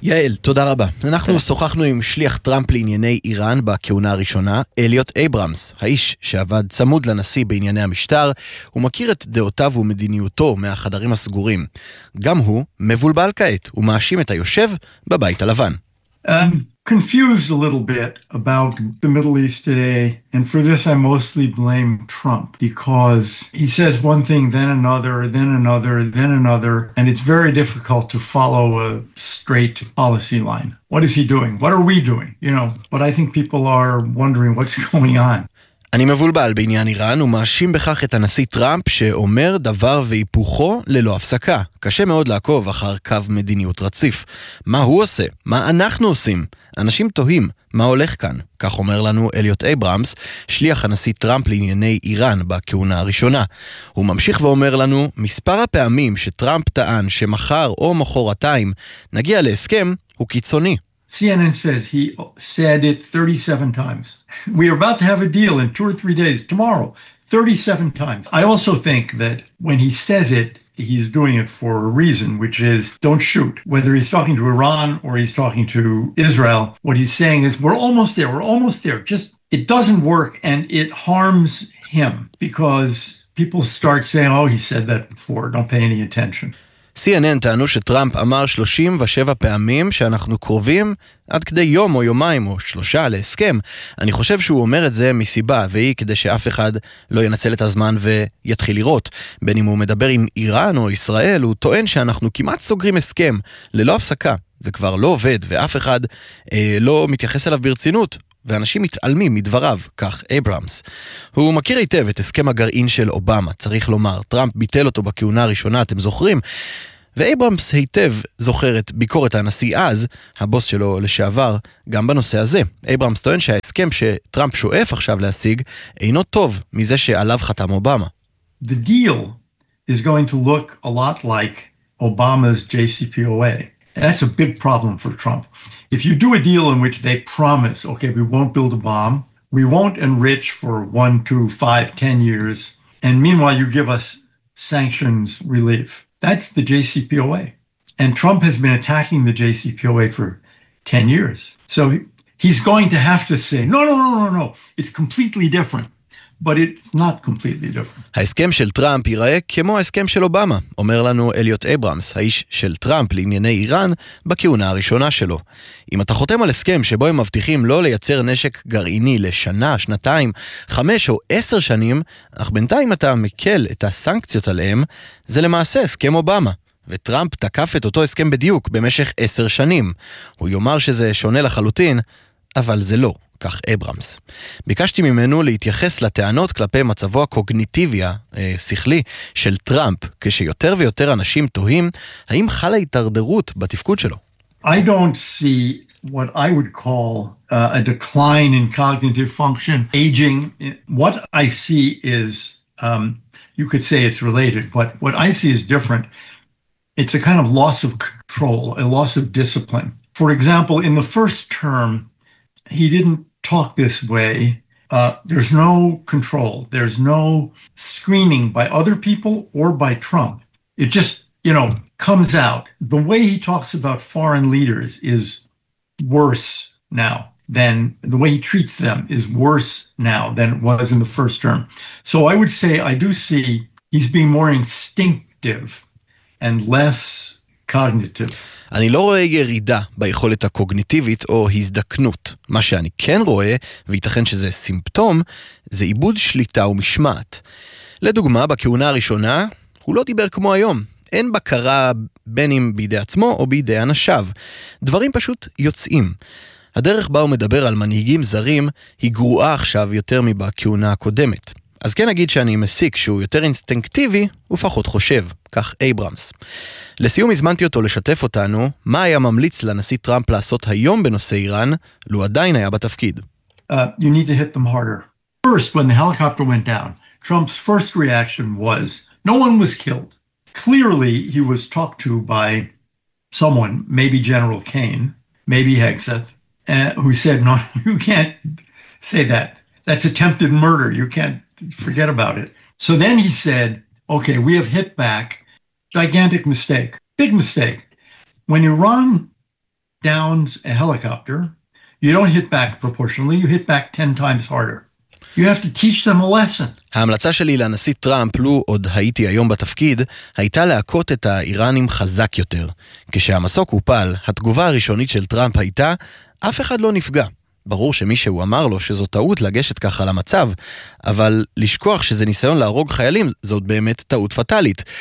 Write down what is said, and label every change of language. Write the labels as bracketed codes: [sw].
[he] יעל, תודה רבה. אנחנו תודה. שוחחנו עם שליח טראמפ לענייני איראן בכהונה הראשונה, אליוט אייברמס, האיש שעבד צמוד לנשיא בענייני המשטר, הוא מכיר את דעותיו ומדיניותו מהחדרים הסגורים. גם הוא מבולבל כעת, הוא מאשים את היושב בבית הלבן. [en] Confused a little bit about the Middle East today, and for this I mostly blame Trump, because he says one thing, then another, then another, then another, and it's very difficult to follow a straight policy line. What is he doing? What are we doing? You know, but I think people are wondering what's going on. [he] אני מבולבל בעניין איראן ומאשים בכך את הנשיא טראמפ שאומר דבר והיפוכו ללא הפסקה. קשה מאוד לעקוב אחר קו מדיניות רציף. מה הוא עושה? מה אנחנו עושים? אנשים תוהים, מה הולך כאן? כך אומר לנו אליוט אייברמס, שליח הנשיא טראמפ לענייני איראן בכהונה הראשונה. הוא ממשיך ואומר לנו, מספר הפעמים שטראמפ טען שמחר או מחורתיים נגיע להסכם הוא קיצוני. [en] CNN says he said it 37 times. We are about to have a deal in 2 or 3 days, tomorrow, 37 times. I also think that when he says it, he's doing it for a reason, which is don't shoot. Whether he's talking to Iran or he's talking to Israel, what he's saying is we're almost there, we're almost there. Just it doesn't work and it harms him because people start saying, oh, he said that before, don't pay any attention. [he] CNN טענו שטראמפ אמר 37 פעמים שאנחנו קרובים עד כדי יום או יומיים או שלושה להסכם. אני חושב שהוא אומר את זה מסיבה, והיא כדי שאף אחד לא ינצל את הזמן ויתחיל לראות. בין אם הוא מדבר עם איראן או ישראל, הוא טוען שאנחנו כמעט סוגרים הסכם ללא הפסקה. זה כבר לא עובד ואף אחד לא מתייחס אליו ברצינות. ואנשים מתעלמים מדבריו, כך אייברמס. הוא מכיר היטב את הסכם הגרעין של אובמה, צריך לומר. טראמפ ביטל אותו בכהונה הראשונה, אתם זוכרים? ואייברמס היטב זוכר את ביקורת הנשיא אז, הבוס שלו לשעבר, גם בנושא הזה. אייברמס טוען שההסכם שטראמפ שואף עכשיו להשיג, אינו טוב מזה שעליו חתם אובמה. [en] The deal is going to look a lot like Obama's JCPOA. That's a big problem for Trump. If you do a deal in which they promise, okay, we won't build a bomb, we won't enrich for 1, 2, 5, 10 years, and meanwhile you give us sanctions relief, that's the JCPOA. And Trump has been attacking the JCPOA for 10 years. So he's going to have to say, no, it's completely different. but it's not completely different. [he] ההסכם של טראמפ ייראה כמו ההסכם של אובמה, אומר לנו אליוט אברמס, האיש של טראמפ לענייני איראן, בכהונה הראשונה שלו. אם אתה חותם על הסכם שבו הם מבטיחים לא לייצר נשק גרעיני לשנה, שנתיים, חמש או עשר שנים, אך בינתיים אתה מקל את הסנקציות עליהם, זה למעשה הסכם אובמה. וטראמפ תקף את אותו הסכם בדיוק במשך עשר שנים. הוא יאמר שזה שונה לחלוטין, אבל זה לא. כך אברמס. ביקשתי ממנו להתייחס לטענות כלפי מצבו הקוגניטיבי, שכלי, של טראמפ, כשיותר ויותר אנשים תוהים, האם חלה התערדרות בתפקוד שלו? [en] I don't see what I would call a decline in cognitive function, aging. What I see is, you could say it's related, but what I see is different. It's a kind of loss of control, a loss of discipline. For example, in the first term, he didn't talk this way. There's no control. There's no screening by other people or by Trump. It just, you know, comes out. The way he talks about foreign leaders is worse now than the way he treats them is worse now than it was in the first term. So I would say I do see he's being more instinctive and less cognitive. [he] אני לא רואה ירידה ביכולת הקוגניטיבית או הזדקנות. מה שאני כן רואה, וייתכן שזה סימפטום, זה איבוד שליטה ומשמעת. לדוגמה, בכהונה הראשונה, הוא לא דיבר כמו היום. אין בקרה בין אם בידי עצמו או בידי אנשיו. דברים פשוט יוצאים. הדרך בה הוא מדבר על מנהיגים זרים היא גרועה עכשיו יותר מבכהונה הקודמת. אז כן אגיד שאני מסיק שהוא יותר אינסטינקטיבי ופחות חושב, כך אברמס. לסיום הזמנתי אותו לשתף אותנו מה היה ממליץ לנשיא טראמפ לעשות היום בנושא איראן, לו עדיין היה בתפקיד. [en] You need to hit them harder. First, when the helicopter went down, Trump's first reaction was, no one was killed. Clearly, he was talked to by someone, maybe General Kane, maybe Hegseth, who said, no, you can't say that. That's attempted murder, you can't. Forget about it. So then he said, okay, we have hit back. Gigantic mistake. Big mistake. When Iran downs a helicopter, you don't hit back proportionally. You hit back 10 times harder. You have to teach them a lesson. [he] ההמלצה שלי לנשיא טראמפ, לו עוד הייתי היום בתפקיד, הייתה להקות את האיראנים חזק יותר. כשהמסוק הופל, התגובה הראשונית של טראמפ הייתה, אף אחד לא נפגע. ברור שמי שהוא אמר לו שזו טעות לגשת ככה למצב, אבל לשכוח שזה ניסיון להרוג חיילים, זאת באמת טעות פטלית.